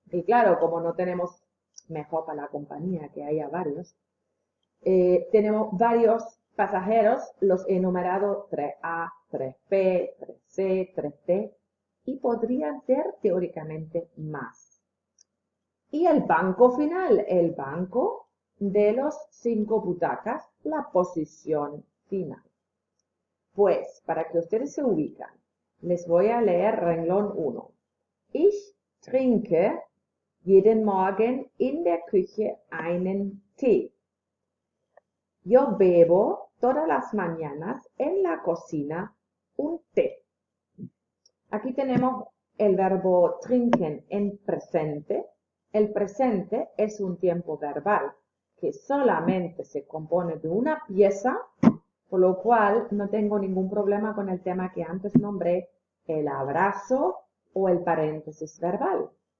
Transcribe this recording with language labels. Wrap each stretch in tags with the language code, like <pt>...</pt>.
<es>Y claro, como no tenemos mejor para la compañía que haya varios, tenemos varios pasajeros, los he numerado 3A, 3B, 3C, 3D y podrían ser teóricamente más. Y el banco final, el banco de los 5 butacas, la posición final. Pues, para que ustedes se ubican, les voy a leer renglón 1.</es> <de>Ich trinke jeden Morgen in der Küche einen Tee.</de> <es>Yo bebo todas las mañanas en la cocina un té. Aquí tenemos el verbo trinken en presente. El presente es un tiempo verbal que solamente se compone de una pieza, por lo cual no tengo ningún problema con el tema que antes nombré, el abrazo o el paréntesis verbal.</es>